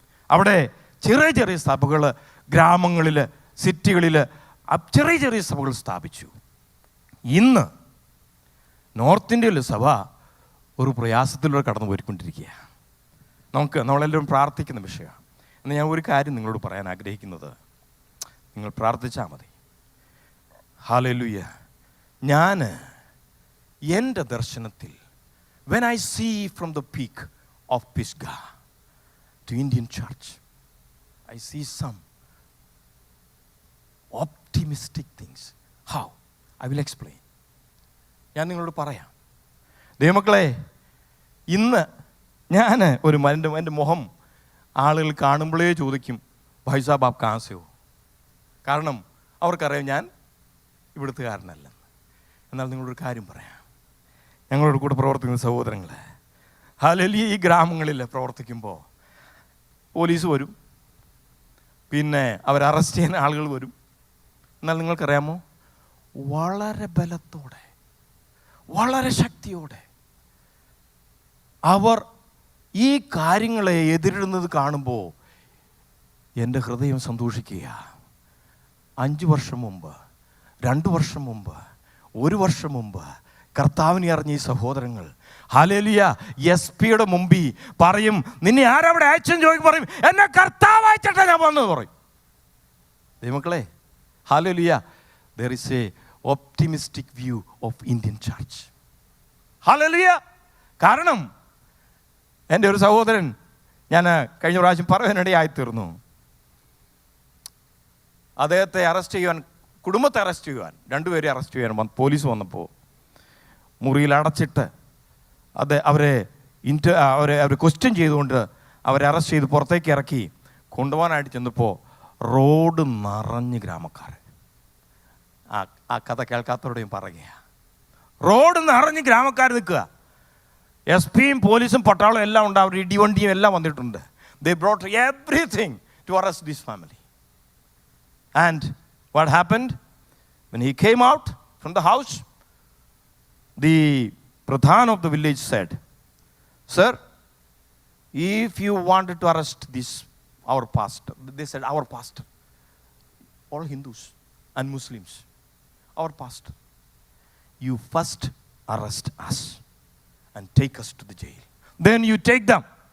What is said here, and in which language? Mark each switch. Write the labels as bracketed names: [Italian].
[Malayalam] അവിടെ ചെറിയ ചെറിയ സഭകൾ, ഗ്രാമങ്ങളിൽ, സിറ്റികളിൽ ചെറിയ ചെറിയ സഭകൾ സ്ഥാപിച്ചു. ഇന്ന് നോർത്ത് ഇന്ത്യയിലെ സഭ ഒരു പ്രയാസത്തിലൂടെ കടന്നു പോയിക്കൊണ്ടിരിക്കുക. നമ്മളെല്ലാവരും പ്രാർത്ഥിക്കുന്ന വിഷയമാണ്. എന്ന് ഞാൻ ഒരു കാര്യം നിങ്ങളോട് പറയാൻ ആഗ്രഹിക്കുന്നത്, നിങ്ങൾ പ്രാർത്ഥിച്ചാൽ മതി. ഹല്ലേലൂയ. ഞാൻ എൻ്റെ ദർശനത്തിൽ [English] when I see from the peak of Pisgah to Indian church, I see some optimistic things. How? I will explain. [Malayalam] ഞാൻ നിങ്ങളോട് പറയാം. ദൈവമക്കളെ, ഇന്ന് ഞാൻ എൻ്റെ മുഖം ആളുകൾ കാണുമ്പോഴേ ചോദിക്കും, [Hindi] ഭായ് സാബ് ആപ് കഹാം സെ ഹോ? [Malayalam] കാരണം അവർക്കറിയാം ഞാൻ ഇവിടുത്തുകാരനല്ലെന്ന്. എന്നാൽ നിങ്ങളൊരു കാര്യം പറയാം, ഞങ്ങളോട് കൂടെ പ്രവർത്തിക്കുന്ന സഹോദരങ്ങൾ, ഹല്ലേലൂയ, ഈ ഗ്രാമങ്ങളിൽ പ്രവർത്തിക്കുമ്പോൾ പോലീസ് വരും, പിന്നെ അവർ അറസ്റ്റ് ചെയ്യുന്ന ആളുകൾ വരും. എന്നാൽ നിങ്ങൾക്കറിയാമോ, വളരെ ബലത്തോടെ, വളരെ ശക്തിയോടെ അവർ ഈ കാര്യങ്ങളെ എതിരിടുന്നത് കാണുമ്പോൾ എൻ്റെ ഹൃദയം സന്തോഷിക്കുക. 5 വർഷം മുമ്പ്, 2 വർഷം മുമ്പ്, 1 വർഷം മുമ്പ് കർത്താവിനെ അറിഞ്ഞ ഈ സഹോദരങ്ങൾ ഹല്ലേലൂയ SP-യുടെ മുമ്പിൽ പറയും, നിന്നെ ആരവിടെ അയച്ചെന്ന് ചോദിക്കും, പറയും എന്നെ കർത്താവ് അയച്ചിട്ടാ ഞാൻ വന്നത് പറയും. [English] ദൈവമക്കളെ, ഹല്ലേലൂയ, there is a optimistic view of Indian church. [Malayalam] Hallelujah. കാരണം എൻ്റെ ഒരു സഹോദരൻ, ഞാൻ കഴിഞ്ഞ പ്രാവശ്യം പറയാനിടയായിത്തീർന്നു, അദ്ദേഹത്തെ അറസ്റ്റ് ചെയ്യുവാൻ, കുടുംബത്തെ അറസ്റ്റ് ചെയ്യുവാൻ, 2 പേരെ അറസ്റ്റ് ചെയ്യാൻ പോലീസ് വന്നപ്പോൾ മുറിയിൽ അടച്ചിട്ട് അവരെ ക്വസ്റ്റ്യൻ ചെയ്തുകൊണ്ട് അവരെ അറസ്റ്റ് ചെയ്ത് പുറത്തേക്ക് ഇറക്കി കൊണ്ടുപോകാനായിട്ട് ചെന്നപ്പോൾ റോഡ് നിറഞ്ഞ് ഗ്രാമക്കാർ. ആ കഥ കേൾക്കാത്തവരുടെയും പറയുക, റോഡ് നിറഞ്ഞ് ഗ്രാമക്കാർ നിൽക്കുക. SP-യും പോലീസും പട്ടാളവും എല്ലാം ഉണ്ട്, അവർ ഇടിവണ്ടിയും എല്ലാം വന്നിട്ടുണ്ട്. [English] They brought everything. to arrest this family. And what happened? When he came out from the house, the Pradhan of the village said, "Sir, if you wanted to arrest this, our pastor," they said, "Our pastor," all Hindus and Muslims, "Our pastor, you first arrest us and take us to the jail. Then you take them.